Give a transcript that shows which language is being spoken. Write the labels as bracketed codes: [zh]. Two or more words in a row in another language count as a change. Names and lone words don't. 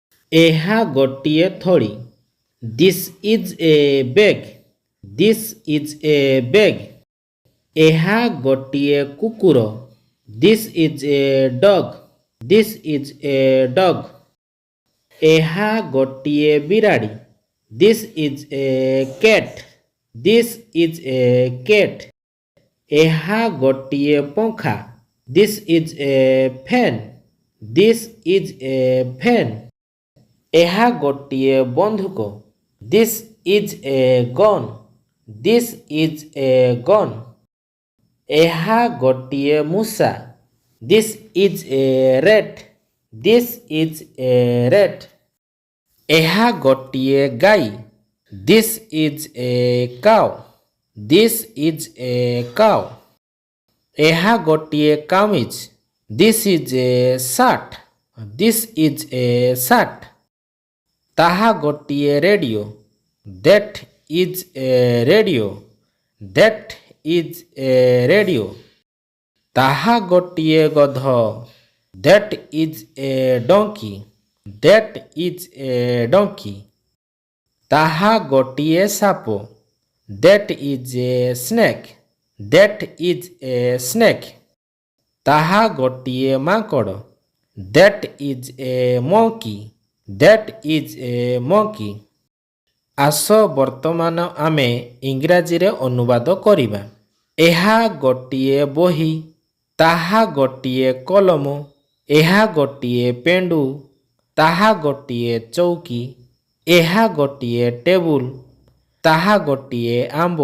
[or] ଏହା ଗୋଟିଏ ଥଳି। [en] This is a bag. This is a bag. [or] ଏହା ଗୋଟିଏ କୁକୁର। [en] This is a dog. This is a dog. [or] ଏହା ଗୋଟିଏ ବିରାଡ଼ି। [en] This is a cat. This is a cat. [or] ଏହା ଗୋଟିଏ ପଙ୍ଖା। [en] This is a fan. This is a fan. [or] ଏହା ଗୋଟିଏ ବନ୍ଧୁକ। [en] This is a gun. This is a gun. [or] ଏହା ଗୋଟିଏ ମୂଷା। [en] This is a rat. This is a rat. [or] ଏହା ଗୋଟିଏ ଗାଈ। [en] This is a cow. This is a cow. [or] ଏହା ଗୋଟିଏ କାମିଜ। [en] This is a shirt. This is a shirt. [or] ତାହା ଗୋଟିଏ ରେଡ଼ିଓ। [en] That is a radio. That is a radio. [or] ତାହା ଗୋଟିଏ ଗଧ। [en] That is a donkey. That is a donkey. [or] ତାହା ଗୋଟିଏ ସାପ। [en] That is a snake. That is a snake. [or] ତାହା ଗୋଟିଏ ମାଙ୍କଡ଼। [en] That is a monkey. That is a monkey. [or] ଆସ ବର୍ତ୍ତମାନ ଆମେ ଇଂରାଜୀରେ ଅନୁବାଦ କରିବା। ଏହା ଗୋଟିଏ ବହି। ତାହା ଗୋଟିଏ କଲମ। ଏହା ଗୋଟିଏ ପେଣ୍ଡୁ। ତାହା ଗୋଟିଏ ଚୌକି। ଏହା ଗୋଟିଏ ଟେବୁଲ। ତାହା ଗୋଟିଏ ଆମ୍ବ।